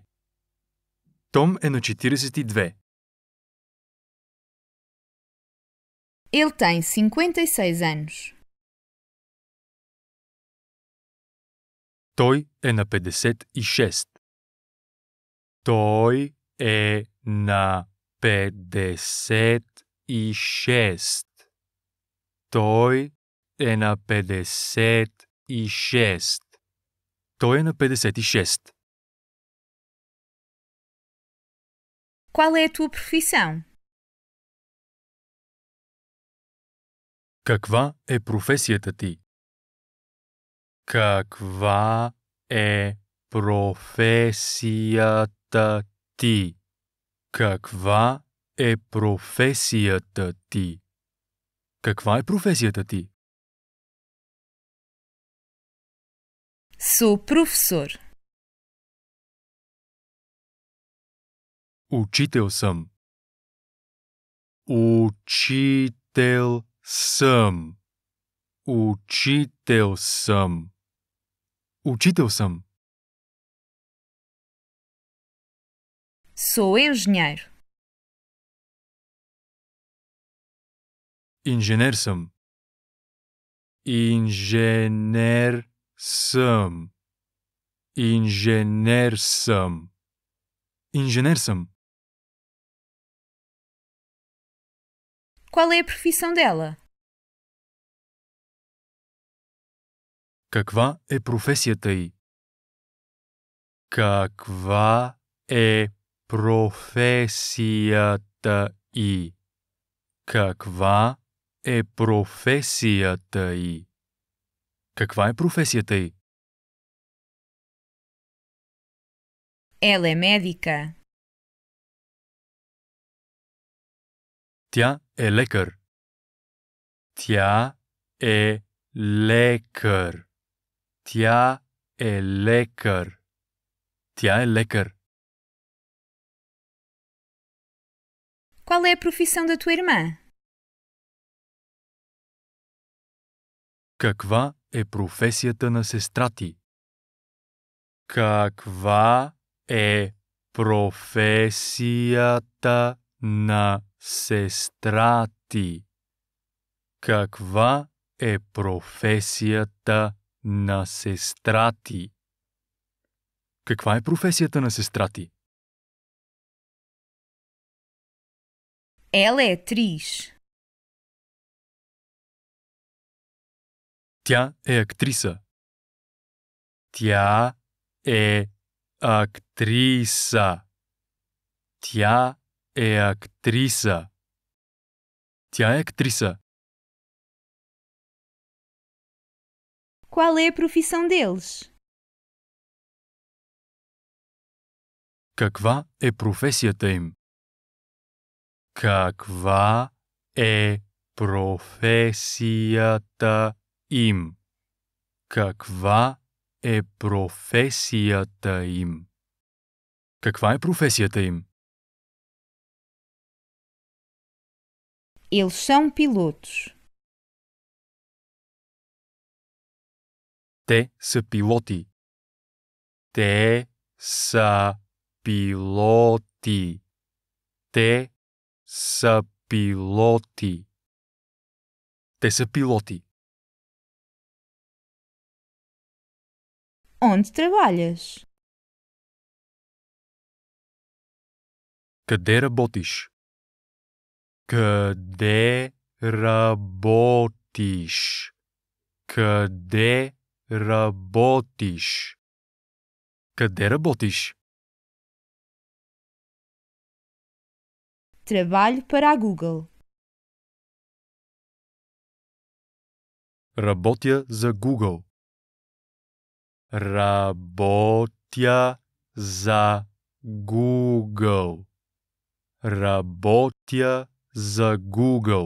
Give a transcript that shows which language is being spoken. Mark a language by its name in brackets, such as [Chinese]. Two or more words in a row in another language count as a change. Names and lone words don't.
[Bulgarian] Том е на 42. [Portuguese] Ele tem 56 anos. [Bulgarian] Той е на 56. Той е на 56. Той е на 56. Той е на 56. [Portuguese] Qual é a tua profissão? [Bulgarian] Каква е професията ти? Каква е професията ти? Каква е професията ти? Каква е професията ти? [Portuguese] Sou professor. [Bulgarian] Учител съм. Учител съм. Учител съм. Учител съм. [Portuguese] Sou engenheiro. [Bulgarian] Инженер съм. Инженер съм. Инженер съм. Инженер съм. [Portuguese] Qual é a profissão dela? [Bulgarian] Каква е професията й? Каква е професията й? Каква е професията й? Каква е професията й? [Portuguese] Ela é médica. [Bulgarian] Тя е лекар. Тя е лекар. Тя е лекар. Тя е лекар. [Portuguese] Qual é a profissão da tua irmã? [Bulgarian] Каква е професията на сестра ти? Каква е професията на сестра ти? Каква е професията на сестра ти? Каква е професията на сестра ти? [Portuguese] Ela é atriz. [Bulgarian] Тя е актриса. Тя е актриса. Тя е актриса. Тя е актриса. [Portuguese] Qual é a profissão deles? [Bulgarian] Каква е професията им? Каква е професията им? Каква е професията им? Каква е професията им? [Portuguese] Eles são pilotos. [Bulgarian] Те са пилоти. Те са пилоти. Те са пилоти. Те са пилоти. [Portuguese] Onde trabalhas? [Bulgarian] Къде работиш? Къде работиш? Къде работиш? Къде работиш? [Portuguese] Trabalho para a Google. [Bulgarian] Работя за Google. Работя за Google. Работя за Google.